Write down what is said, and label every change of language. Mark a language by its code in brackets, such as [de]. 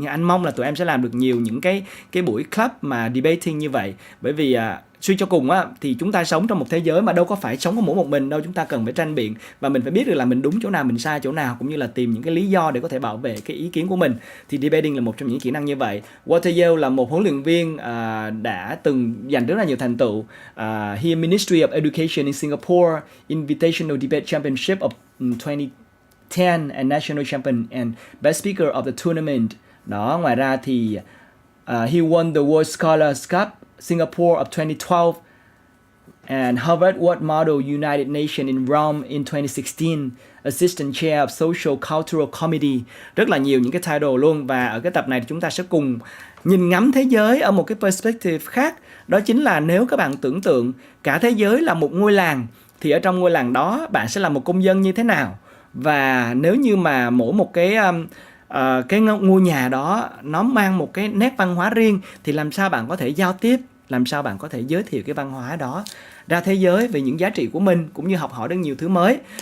[vi] Nhưng anh mong là tụi em sẽ làm được nhiều những cái buổi club mà debating như vậy, bởi vì suy cho cùng á, thì chúng ta sống trong một thế giới mà đâu có phải sống có mỗi một mình đâu. Chúng ta cần phải tranh biện và mình phải biết được là mình đúng chỗ nào, mình sai chỗ nào, cũng như là tìm những cái lý do để có thể bảo vệ cái ý kiến của mình. Thì debating là một trong những kỹ năng như vậy. Walter Yeo là một huấn luyện viên đã từng giành rất là nhiều thành tựu. [en] He Ministry of Education in Singapore, Invitational Debate Championship of 2010 and National Champion and Best Speaker of the Tournament. [vi] Đó, ngoài ra thì [en] he won the World Scholars Cup Singapore of 2012 and Harvard World Model United Nations in Rome in 2016, Assistant Chair of Social Cultural Committee. [vi] Rất là nhiều những cái title luôn. Và ở cái tập này thì chúng ta sẽ cùng nhìn ngắm thế giới ở một cái perspective khác. Đó chính là nếu các bạn tưởng tượng cả thế giới là một ngôi làng, thì ở trong ngôi làng đó bạn sẽ là một công dân như thế nào? Và nếu như mà mỗi một cái ngôi nhà đó nó mang một cái nét văn hóa riêng, thì làm sao bạn có thể giao tiếp, làm sao bạn có thể giới thiệu cái văn hóa đó ra thế giới về những giá trị của mình, cũng như học hỏi được nhiều thứ mới.